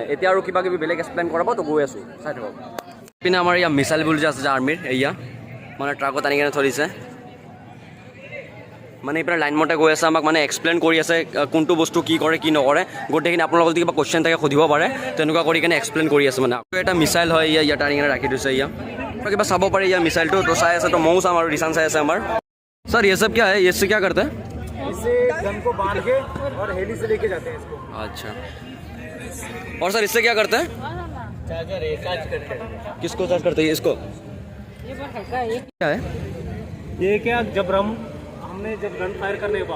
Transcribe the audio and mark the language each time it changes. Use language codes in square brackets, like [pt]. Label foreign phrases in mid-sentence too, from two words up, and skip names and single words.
[as] এতিয়া আৰু কিবা কিবি বেলেগ এক্সপ্লেইন কৰাব, তো গৈ আছোঁ চাই থাকক। এইপিনে আমাৰ ইয়াৰ মিছাইলবোৰ যে আছে যে আৰ্মিৰ, এয়া মানে ট্ৰাকত আনি কিনে ধৰিছে, মানে এইপিনে লাইন মতে গৈ আছে, আমাক মানে এক্সপ্লেইন কৰি আছে কোনটো বস্তু কি কৰে কি নকৰে গোটেইখিনি। আপোনালোকৰ যদি কিবা কুৱেশ্যন থাকে সুধিব পাৰে, তেনেকুৱা কৰি কিনে এক্সপ্লেইন কৰি আছে মানে। এটা মিছাইল হয় ইয়াত আনি কিনে ৰাখি থৈছে, কিবা চাব পাৰি ইয়াৰ মিছাইলটো। তো চাই আছে, তো ময়ো চাম, আৰু ৰিচান চাই আছে আমাৰ। [hi] सर ये सब क्या है, ये इससे क्या करते हैं? इससे गन को बांध के और हेली से लेके जाते हैं इसको। अच्छा, और सर इससे क्या करते हैं? चार्जर है, चार्ज करते हैं। किसको चार्ज करते हैं? इसको क्या है ये? क्या हमने जब गन फायर करने के बाद,